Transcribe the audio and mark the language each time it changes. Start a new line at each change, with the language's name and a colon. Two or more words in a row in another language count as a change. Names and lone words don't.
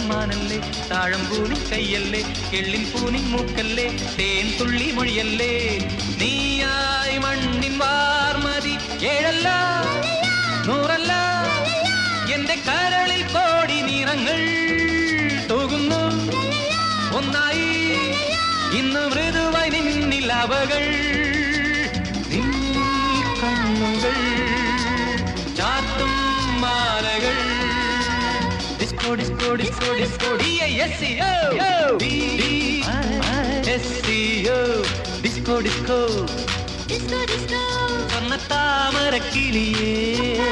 Malayalam: മാനല്ലേ താഴമ്പൂനിൻ കയ്യല്ലേ എള്ളിൻ പൂനിൻ മൂക്കല്ലേ തേൻ തുള്ളി മൊഴിയല്ലേ നീയായി മണ്ണിൻ വാർമതി ഏഴല്ല നൂറല്ല എന്റെ കരളിൽ കോടി നിറങ്ങൾ തൂകുന്നു ഒന്നായി ഇന്ന് മൃദുവായി നിന്നിൽ അവകൾ കണ്ണുകൾ ചാത്തും മാലകൾ
English: disco disco disco disco D-I-S-C-O D-I-S-C-O disco disco disco disco
Malayalam: സ്വർണ്ണത്താമര കിളിയേ